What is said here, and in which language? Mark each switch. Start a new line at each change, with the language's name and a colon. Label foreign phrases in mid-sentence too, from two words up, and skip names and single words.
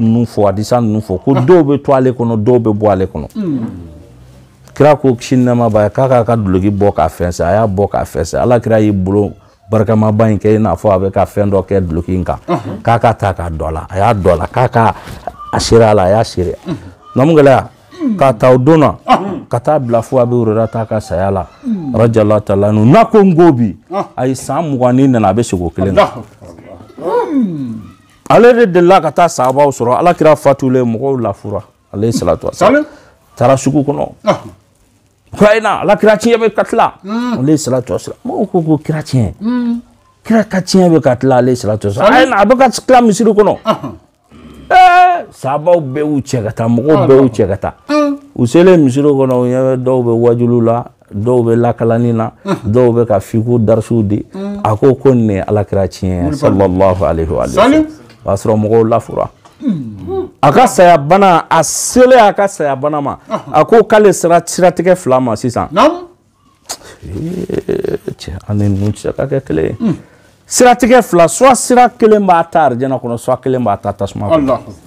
Bambara: ninnu fɔ hadisa ninnu fɔ ko dɔw bɛ to ale kɔnɔ dɔw bɛ bɔ ale kɔnɔ kira ko kisi ni nɛɛma b'a ye k'a k'a ka duloki bɔ k'a fɛnsɛ a y'a bɔ k'a fɛnsɛ ala kira y'i bolo barikamaba in kɛ i n'a fɔ a bɛ ka fɛn dɔ kɛ duloki in kan k'a ka ta k'a dɔ a la a y'a dɔ a la k'a ka a seere a la a y'a seere namu gɛlɛya k'a ta o don na ka taa bila fo a bɛ Hurairata ka saya la
Arabic: رضي الله تعالى عنه
Bambara: n'a ko n ko bi a ye san 20 ni nana a bɛ segin o kelen kan ale de delila ka taa sahabaw sɔrɔ ala kira fatulen mɔgɔw lafura
Arabic: عليه الصلاة والسلام
Bambara: taara sugu kɔnɔ ko a ye na ala kira tiɲɛ bɛ ka tila
Arabic: عليه الصلاة والسلام
Bambara: mɔgɔw ko kira tiɲɛ kira ka tiɲɛ bɛ ka tila
Arabic: عليه الصلاة والسلام
Bambara: a ye na a bɛ ka tila misiri kɔnɔ sahabaw bɛɛ y'u cɛ ka taa mɔgɔw bɛɛ y'u cɛ ka taa u selen misiri kɔnɔ u ɲɛ bɛ dɔw bɛ wajulu la dɔw bɛ lakalani na dɔw bɛ ka fiku darisiw di a ko nin ye ala kira tiɲɛ
Arabic: صلى الله عليه وسلم
Bambara: o y'a sɔrɔ mɔgɔw lafura a ka saya bana a selen a ka saya bana ma a ko k'ale sera siratigɛ 2 ma sisan cɛ ani ninnu tɛ se ka kɛ kelen ye siratigɛ 2 soit sira kelen b'a ta arijana kɔnɔ soit kelen b'a ta tasuma kɔnɔ